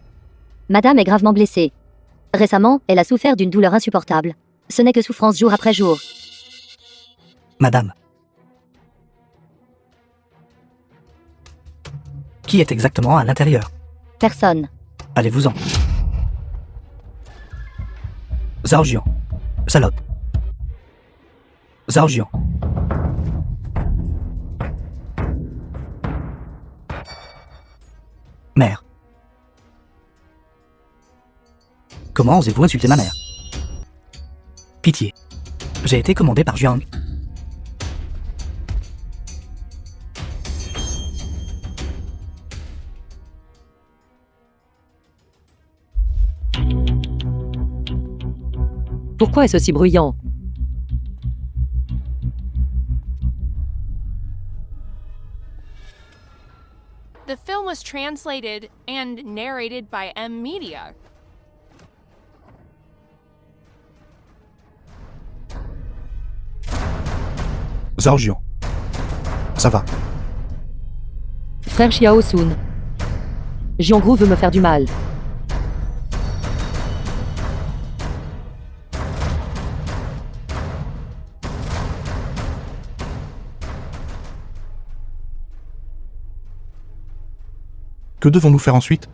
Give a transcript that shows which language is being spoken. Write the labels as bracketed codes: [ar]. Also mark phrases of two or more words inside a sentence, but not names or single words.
[fr] Madame est gravement blessée. Récemment, elle a souffert d'une douleur insupportable. Ce n'est que souffrance jour après jour. Madame. Qui est exactement à l'intérieur? Personne. Allez-vous-en. Zhao Jian. Salope. Zhao Jian. Mère. Comment osez-vous insulter ma mère? Pitié. J'ai été commandé par Jiang. Pourquoi est-ce si bruyant? [en] The film was translated and narrated by M Media. [fr] Zhao Jian. Ça va. Frère Xiao Sun. Jiangru veut me faire du mal. Que devons-nous faire ensuite?